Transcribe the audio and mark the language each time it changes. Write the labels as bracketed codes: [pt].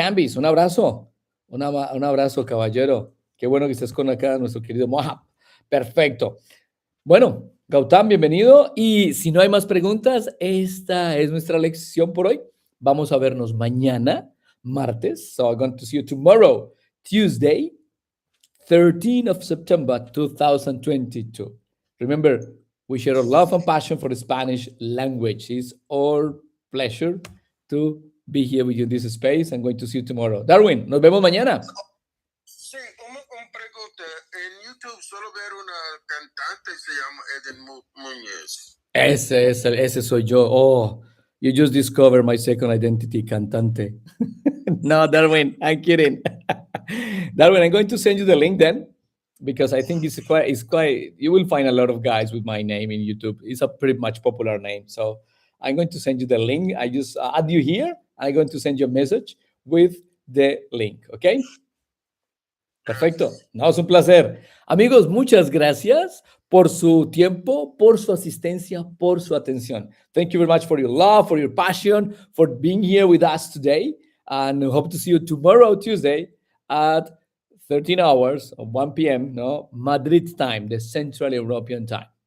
[es] Cambis. Un abrazo. Un abrazo, caballero. Qué bueno que estés con acá, nuestro querido Mohab. Perfecto. Bueno, Gautam, bienvenido. Y si no hay más preguntas, esta es nuestra lección por hoy. Vamos a vernos mañana, martes. [en] So I'm going to see you tomorrow, Tuesday, 13th of September, 2022. Remember, we share our love and passion for the Spanish language. It's our pleasure to be here with you in this space. I'm going to see you tomorrow. [es] Darwin, nos vemos mañana. Sí, un pregunta. En YouTube solo ver una cantante se llama Eden Muñoz. Ese soy yo. [en] Oh, you just discovered my second identity, cantante. No, Darwin, I'm kidding. Darwin, I'm going to send you the link then, because I think it's quite, you will find a lot of guys with my name in YouTube. It's a pretty much popular name. So I'm going to send you the link. I just add you here. I'm going to send you a message with the link, okay? [es] Perfecto. No, es un placer. Amigos, muchas gracias por su tiempo, por su asistencia, por su atención. [en] Thank you very much for your love, for your passion, for being here with us today. And I hope to see you tomorrow, Tuesday, at 13 hours, or 1 p.m., no? Madrid time, the Central European time.